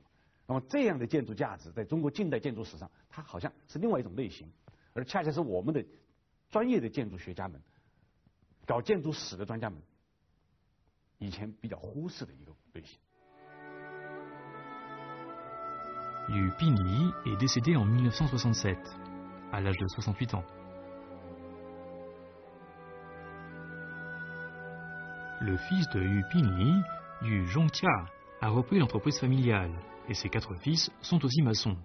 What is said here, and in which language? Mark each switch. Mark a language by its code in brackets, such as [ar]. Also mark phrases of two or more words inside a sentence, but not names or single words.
[zh] 那么这样的建筑价值在中国近代建筑史上，它好像是另外一种类型，而恰恰是我们的专业的建筑学家们、搞建筑史的专家们以前比较忽视的一个类型。 [fr] Yu Pinli est décédé en 1967, à l'âge de 68 ans. Le fils de Yu Pinli, Yu Zhongtia, a repris l'entreprise familiale, et ses 4 fils sont aussi maçons.